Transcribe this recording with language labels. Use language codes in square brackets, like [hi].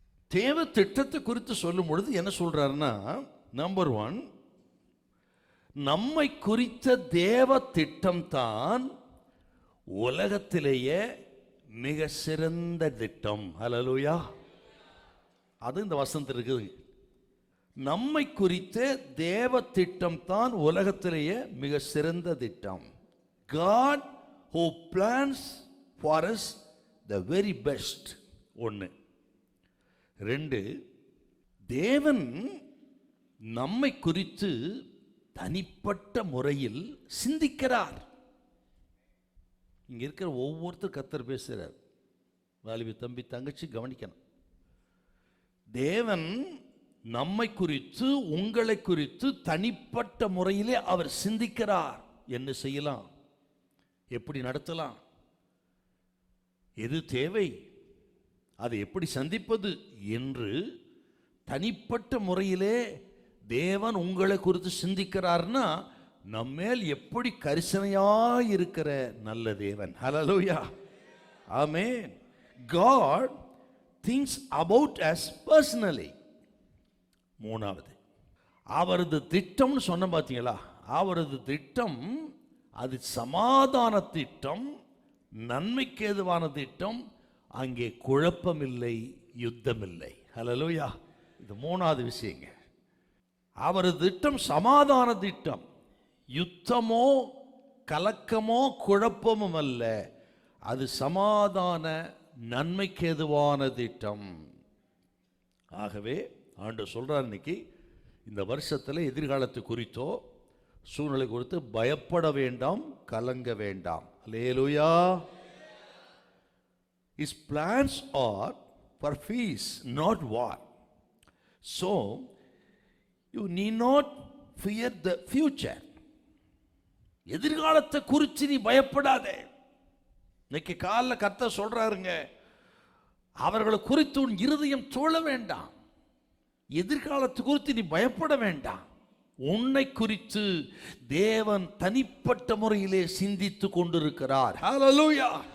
[ta] தேவ திட்டத்தை குறித்து சொல்லும் பொழுது என்ன சொல்றாருன்னா, நம்பர் 1, நம்மை குறித்த தேவ திட்டம் தான் உலகத்திலேயே மிக சிறந்த திட்டம். ஹல்லேலூயா. அது இந்த வசனத்தில் இருக்குது. நம்மை குறித்த தேவ திட்டம் தான் உலகத்திலேயே மிக சிறந்த திட்டம். [en] God who plans for us the very best. 1. [ta] 2, தேவன் நம்மை குறித்து தனிப்பட்ட முறையில் சிந்திக்கிறார். இங்க இருக்கிற ஒவ்வொருத்தர் கர்த்தர் பேசுகிறார். வாலிப தம்பி தங்கச்சி கவனிக்கணும். தேவன் நம்மை குறித்து, உங்களை குறித்து தனிப்பட்ட முறையிலே அவர் சிந்திக்கிறார். என்ன செய்யலாம், எப்படி நடத்தலாம், எது தேவை, அதை எப்படி சந்திப்பது என்று தனிப்பட்ட முறையிலே தேவன் உங்களை குறித்து சிந்திக்கிறார்னா, நம்மேல் எப்படி கரிசனையாய் இருக்கிற நல்ல தேவன். ஹல்லேலூயா. ஆமென். [en] God thinks about us personally. [ta] 3வது, அவரது திட்டம்னு சொன்ன பார்த்தீங்களா, அவரது திட்டம் அது சமாதான திட்டம், நன்மைக்கு ஏதுவான திட்டம். அங்கே குழப்பமில்லை, யுத்தமில்லை. ஹல்லேலூயா. இது 3வது விஷயங்க. அவரது திட்டம் சமாதான திட்டம். யுத்தமோ கலக்கமோ குழப்பமும் அல்ல, அது சமாதான நன்மைக்கு ஏதுவான திட்டம். ஆகவே ஆண்டவர் சொல்றார், இன்னைக்கு இந்த வருஷத்தில் எதிர்காலத்தை குறித்தோ சூழ்நிலை குறித்து பயப்பட வேண்டாம், கலங்க வேண்டாம். அல்லேலூயா. [en] His plans are for peace, not war. So you need not fear the future. [ta] எதிர்காலத்தை குறித்து நீ பயப்படாதே. இன்னைக்கு காலைல கர்த்தர் சொல்றாருங்க, அவர்களை குறித்து உன் இருதயம் தோழ வேண்டாம், எதிர்காலத்தை குறித்து நீ பயப்பட வேண்டாம். உன்னை குறித்து தேவன் தனிப்பட்ட முறையிலே சிந்தித்து கொண்டிருக்கிறார். ஹல்லேலூயா.